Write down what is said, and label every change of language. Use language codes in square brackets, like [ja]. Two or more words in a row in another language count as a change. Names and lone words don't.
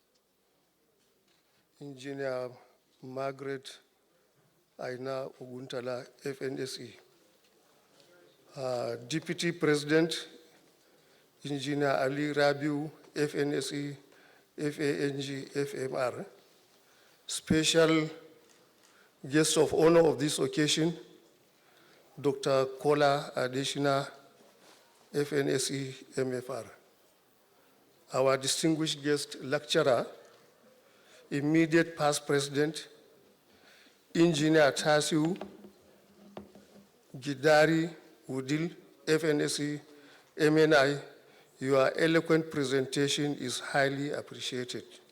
[en] Engineer Margaret Aina Oguntala, FNSE, Deputy President, Engineer Ali Rabiu, FNSE, FANG, FMR, Special Guest of Honor of this occasion, Dr. Kola Adeshina, FNSE, MFR. Our distinguished guest lecturer, immediate past president, Engineer Tasiu, Gidari-Wudil, FNSE, MNI, your eloquent presentation is highly appreciated.